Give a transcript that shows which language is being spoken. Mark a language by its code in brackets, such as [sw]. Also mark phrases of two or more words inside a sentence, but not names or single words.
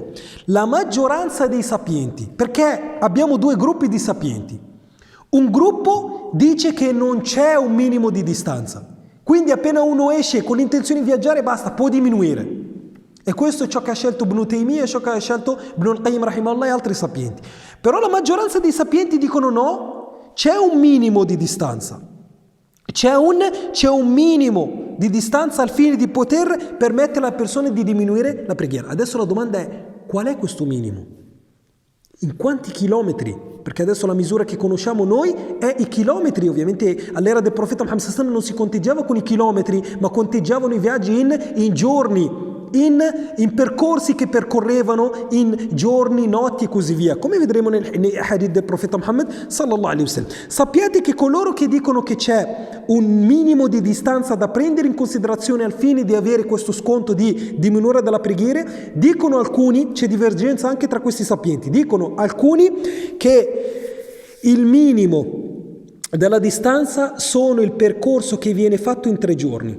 [it] La maggioranza dei sapienti, perché abbiamo 2 gruppi di sapienti. Un gruppo dice che non c'è un minimo di distanza, quindi appena uno esce con l'intenzione di viaggiare basta, può diminuire. E questo è ciò che ha scelto Ibn Taymiyyah, ciò che ha scelto Ibn al-Qayyim rahimahullah e altri sapienti. Però la maggioranza dei sapienti dicono no, c'è un minimo di distanza. C'è un minimo di distanza al fine di poter permettere alle persone di diminuire la preghiera. Adesso la domanda è: qual è questo minimo? In quanti chilometri? Perché adesso la misura che conosciamo noi è i chilometri. Ovviamente all'era del profeta Muhammad [ar] صلى الله عليه وسلم [it] non si conteggiava con i chilometri, ma conteggiavano i viaggi in giorni, in percorsi che percorrevano in giorni, notti e così via, come vedremo nei hadith del profeta Muhammad [ar] صلى الله عليه وسلم. [it] Sappiate che coloro che dicono che c'è un minimo di distanza da prendere in considerazione al fine di avere questo sconto di diminuire della preghiera, dicono alcuni, c'è divergenza anche tra questi sapienti, dicono alcuni che il minimo della distanza sono il percorso che viene fatto in 3 giorni.